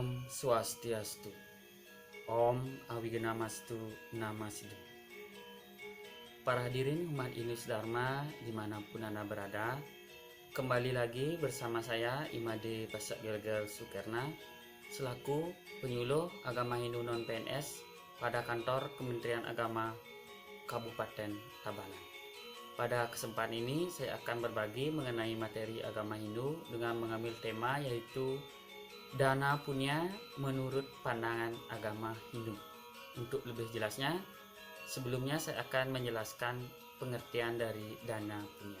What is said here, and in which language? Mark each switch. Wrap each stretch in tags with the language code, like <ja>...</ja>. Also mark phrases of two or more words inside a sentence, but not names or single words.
<id>Swastiastu.</id> <sa>Om Awigenamastu Namasidhu.</sa> <id>Para hadirin umat Inus Dharma dimanapun Anda berada, kembali lagi bersama saya Imade Pasak Gelgel Sukerna selaku penyuluh agama Hindu non PNS pada kantor Kementerian Agama Kabupaten Tabanan. Pada kesempatan ini saya akan berbagi mengenai materi agama Hindu dengan mengambil tema yaitu dana punya menurut pandangan agama Hindu. Untuk lebih jelasnya, sebelumnya saya akan menjelaskan pengertian dari dana punya.</id>